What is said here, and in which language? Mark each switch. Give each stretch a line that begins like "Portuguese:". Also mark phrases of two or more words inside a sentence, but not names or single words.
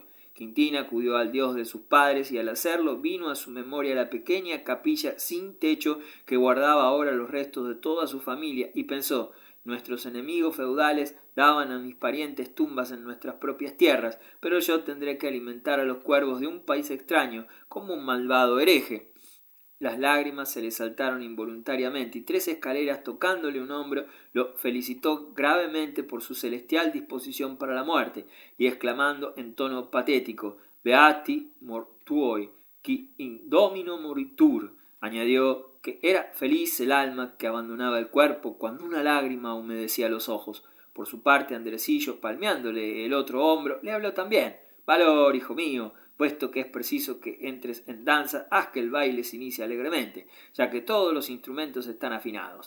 Spanish: Quintín acudió al Dios de sus padres y al hacerlo vino a su memoria la pequeña capilla sin techo que guardaba ahora los restos de toda su familia y pensó: nuestros enemigos feudales daban a mis parientes tumbas en nuestras propias tierras, pero yo tendré que alimentar a los cuervos de un país extraño, como un malvado hereje. Las lágrimas se le saltaron involuntariamente y Tres Escaleras, tocándole un hombro, lo felicitó gravemente por su celestial disposición para la muerte, y exclamando en tono patético:
Latin: Beati mortuoi, qui in domino moritur,
Spanish: añadió que era feliz el alma que abandonaba el cuerpo cuando una lágrima humedecía los ojos. Por su parte, Andresillo, palmeándole el otro hombro, le habló también: valor, hijo mío, puesto que es preciso que entres en danza, haz que el baile se inicie alegremente, ya que todos los instrumentos están afinados.